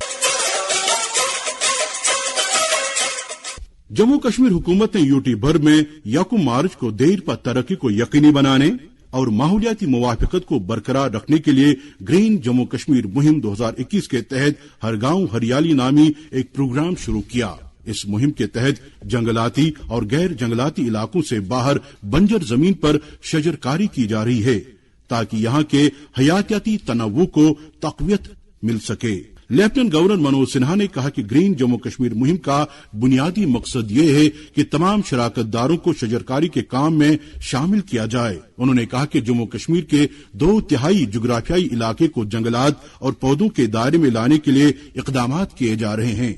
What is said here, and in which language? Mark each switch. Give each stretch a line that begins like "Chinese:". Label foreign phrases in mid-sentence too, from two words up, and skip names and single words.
Urdu: جموں کشمیر حکومت نے یو ٹی بھر میں 1 مارچ کو دیر پر ترقی کو یقینی بنانے اور ماحولیاتی موافقت کو برقرار رکھنے کے لیے گرین جموں کشمیر مہم 2021 کے تحت ہر گاؤں ہریالی نامی ایک پروگرام شروع کیا. اس مہم کے تحت جنگلاتی اور غیر جنگلاتی علاقوں سے باہر بنجر زمین پر شجرکاری کی جا رہی ہے تاکہ یہاں کے حیاتیاتی تنوع کو تقویت مل سکے۔ لیفٹیننٹ گورنر منوج سنہا نے کہا کہ گرین جموں کشمیر مہم کا بنیادی مقصد یہ ہے کہ تمام شراکت داروں کو شجرکاری کے کام میں شامل کیا جائے۔ انہوں نے کہا کہ جموں کشمیر کے 2/3 جغرافیائی علاقے کو جنگلات اور پودوں کے دائرے میں لانے کے لیے اقدامات کیے جا رہے ہیں۔